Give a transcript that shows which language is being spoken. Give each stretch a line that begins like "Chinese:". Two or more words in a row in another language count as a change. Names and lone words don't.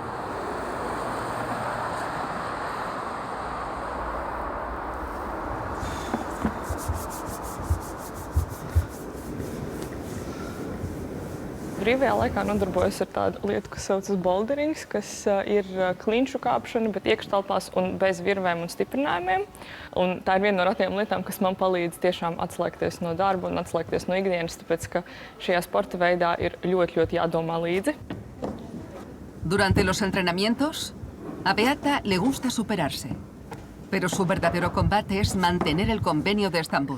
Latvian: Brīvajā laikā nodarbojos ar tādu lietu, kas saucas boulderings, kas ir klinšu kāpšana, bet iekštelpās un bez virvēm un stiprinājumiem. Un tā ir viena no retajām lietām, kas man palīdz tiešām atslēgties no darba un atslēgties no ikdienas, tāpēc ka šajā sporta veidā ir ļoti jādomā līdzi.
Spanish: Durante los entrenamientos, a Beata le gusta superarse, pero su verdadero combate es mantener el Convenio de Estambul.